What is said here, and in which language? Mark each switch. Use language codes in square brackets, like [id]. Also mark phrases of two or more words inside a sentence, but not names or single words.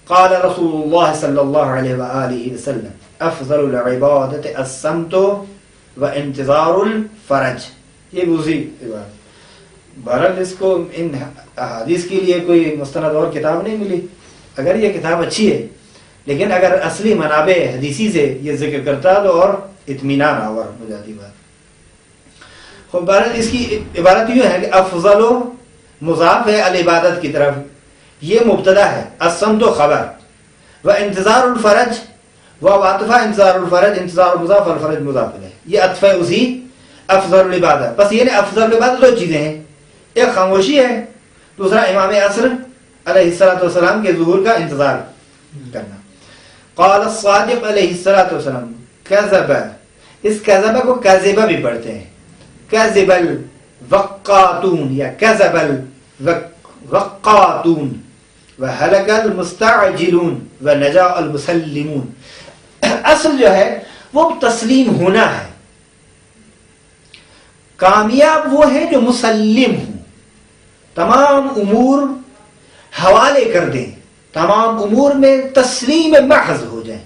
[ar] قال رسول اللہ صلی اللہ علیہ وآلہ وسلم افضل العبادت الصمت و انتظار الفرج. [ur] یہ بھی اسی عبادت. بہرحال اس کو ان حدیث کے لیے کوئی مستند اور کتاب نہیں ملی. اگر یہ کتاب اچھی ہے لیکن اگر اصلی منابع حدیثی سے یہ ذکر کرتا تو اور اطمینان آور ہو جاتی بات. خب بہرحال اس کی عبارت یہ ہے کہ افضل و مضاف ہے العبادت کی طرف, یہ مبتدا ہے, الصمت و خبر, و [ar] انتظار الفرج [ur] و عاطفہ [ar] انتظار الفرج, [ur] انتظار مضاف الفرج مضاف ہے, یہ عطف ہے اسی [ar] افضل العبادت. [ur] بس یہ [ar] افضل العبادت [ur] دو چیزیں ہیں, ایک خاموشی ہے, دوسرا امام عصر [ar] علیہ الصلوۃ والسلام [ur] کے ظہور کا انتظار کرنا. [ar] قال الصادق علیہ الصلوۃ والسلام کذب, [ur] اس کذب کو کذبہ بھی پڑھتے ہیں, [ar] کذب الوقاتون یا کذب الوقاتون وہلک المستعجلون ونجا المسلمون. [ur] اصل جو ہے وہ تسلیم ہونا ہے. کامیاب وہ ہے جو مسلم ہوں, تمام امور حوالے کر دیں, تمام امور میں تسلیم محض ہو جائیں.